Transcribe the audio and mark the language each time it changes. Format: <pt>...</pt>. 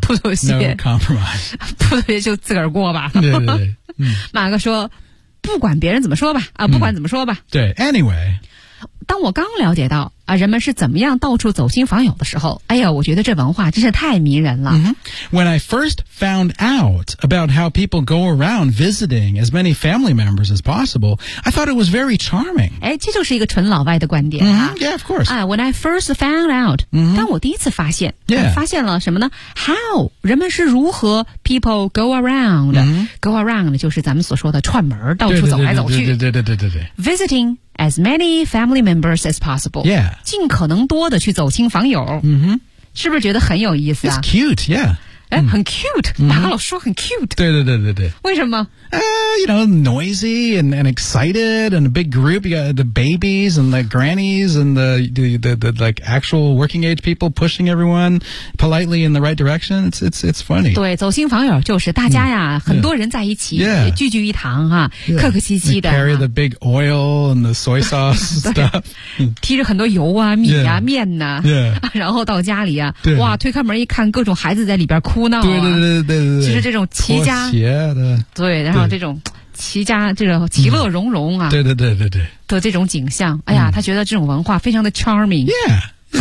<zh>不妥协</zh> <en>no compromise</en> <zh>不妥协就自个儿过吧对对对、嗯、马哥说不管别人怎么说吧、啊、不管怎么说吧、嗯、对 anyway 当我刚了解到啊，人们是怎么样到处走亲访友的时候，哎呀，我觉得这文化真是太迷人了。</zh> <en>Mm-hmm. When I first found out about how people go around visiting as many family members as possible, I thought it was very charming.</en> <zh>哎，这就是一个纯老外的观点啊。</zh> <en>Mm-hmm. Yeah, of course. 啊、，When I first found out,、 mm-hmm.</en> <zh>当我第一次发现，</zh> <en>yeah.</en> <zh>发现了什么呢 ？How 人们是如何</zh> <en>people go around?、 Mm-hmm.</en> <zh>Go around 就是咱们所说的串门，到处走来走去。对对对对对对。</zh> <en>Visiting. As many family members as possible. Yeah.</en> <zh>尽可能多的去走亲访友。</zh> <en>Mm-hmm.</en> <zh>是不是觉得很有意思啊</zh> <en>It's cute, yeah.</en> <zh>哎、mm-hmm. 很 cute. 马哥老说很 cute. 对对对对对。为什么</zh> <en>You know, noisy and excited and a big group. You got the babies and the grannies and the like actual working age people pushing everyone politely in the right direction. It's funny.</en> <zh>对走亲访友就是大家呀、mm-hmm. 很多人在一起、</zh> <en>yeah.</en> <zh>聚聚一堂哈、啊 yeah. 客客气气的。</zh> <en>They carry the big oil and the soy sauce stuff.</en> <zh>提着很多油啊米啊、</zh> <en>yeah.</en> <zh>面啊、</zh> <en>yeah.</en> <zh>然后到家里啊对哇推开门一看各种孩子在里边哭闹、啊。对对对对对对。就是这种齐家。妥协的。对然后这种。齐家这个其乐融融啊、嗯、对对对对对的这种景象哎呀、嗯、他觉得这种文化非常的 charming</zh> <en>yeah, yeah,</en>